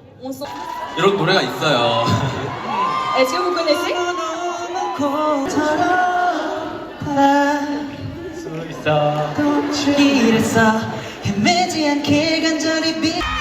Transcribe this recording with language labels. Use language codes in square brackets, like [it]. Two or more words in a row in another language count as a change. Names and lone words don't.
[fr] On s'en... [ko] 이런 노래가 있어요. [fr] Est-ce que vous connaissez? [ko] 수 있어 길에서 헤매지 않게 간절히 비